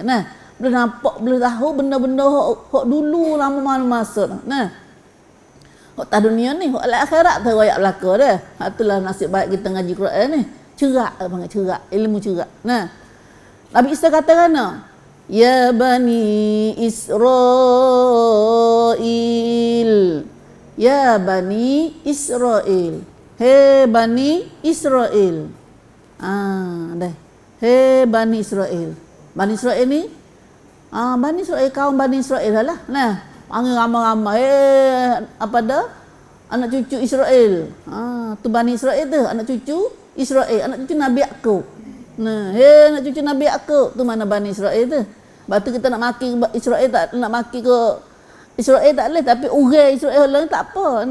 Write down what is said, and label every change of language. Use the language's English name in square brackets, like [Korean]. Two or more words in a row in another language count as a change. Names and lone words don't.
[Malay] Nah, boleh nampak, boleh tahu benda-benda hok dulu lama masa. Nah, hok ta dunia ni, hok akhirat tu royak belaka dah. Itulah nasib baik kita ngaji Quran ni. Cerak banget, cerak, ilmu cerak. Nah, Nabi Isa kata kana, [Arabic] ya bani Israel, ya bani Israel, [Malay] hei bani Israel. Dah, hei bani Israel. Bani Israel ni, bani Israel, kaum bani Israel lah. Nah, panggil ramai-ramai, apa dah? Anak cucu Israel. Tu bani Israel tu, anak cucu Israel, anak cucu Nabi Yakub. Nah, hei anak cucu Nabi Yakub, tu mana bani Israel tu? Batu kita nak maki Israel, tak nak maki ke Israel tak boleh, tapi orang Israel lain tak apa.